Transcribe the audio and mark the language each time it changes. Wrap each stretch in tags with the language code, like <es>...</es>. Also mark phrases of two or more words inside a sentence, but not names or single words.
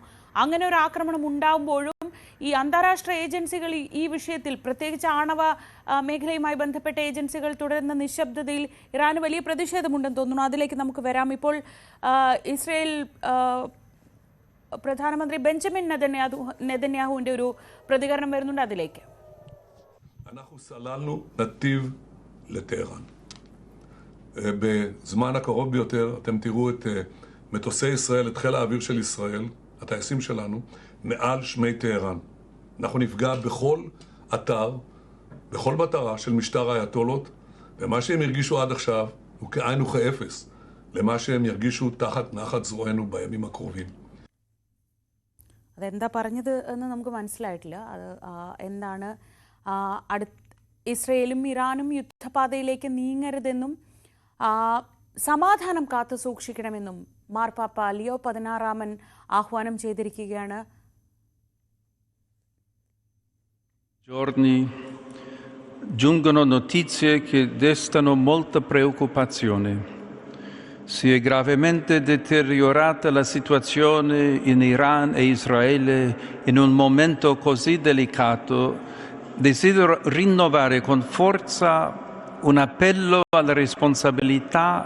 <ml>അങ്ങനെ ഒരു ആക്രമണം ഉണ്ടാകുമ്പോഴും ഈ അന്താരാഷ്ട്ര ഏജൻസികൾ ഈ വിഷയത്തിൽ, പ്രത്യേകിച്ച് ആണവ മേഖലയുമായി ബന്ധപ്പെട്ട ഏജൻസികൾ തുടരുന്ന നിശബ്ദതയിൽ ഇറാന് വലിയ പ്രതിഷേധമുണ്ടെന്ന് തോന്നുന്നു. അതിലേക്ക് നമുക്ക് വരാം. ഇപ്പോൾ ഇസ്രയേൽ പ്രധാനമന്ത്രി ബെഞ്ചമിൻ നെതന്യാഹുവിന്റെ ഒരു പ്രതികരണം വരുന്നുണ്ട്, അതിലേക്ക്.</ml> <he>אנחנו סללנו נתיב לטהרן. בזמן הקרוב ביותר אתם תראו את מטוסי ישראל, את חיל האוויר של ישראל, הטייסים שלנו, מעל שמי טהרן. אנחנו נפגע בכל אתר, בכל מטרה של משטר האייתולות, ומה שהם הרגישו עד עכשיו הוא כאין וכאפס למה שהם ירגישו תחת נחת זרוענו בימים הקרובים.</he> <ml>അതെന്താ പറഞ്ഞത് എന്ന് നമുക്ക് മനസ്സിലായിട്ടില്ല. അത് എന്താണ്, ഇസ്രയേലും ഇറാനും യുദ്ധപാതയിലേക്ക് നീങ്ങരുതെന്നും സമാധാനം കാത്തു സൂക്ഷിക്കണമെന്നും മാർപ്പാപ്പ ലിയോ 16 ആഹ്വാനം ചെയ്തിരിക്കുകയാണ്.</ml> <it>Giorni giungono notizie che destano molta preoccupazione. Si è gravemente deteriorata la situazione in Iran e Israele in un momento così delicato, desidero rinnovare con forza un appello alla responsabilità</it>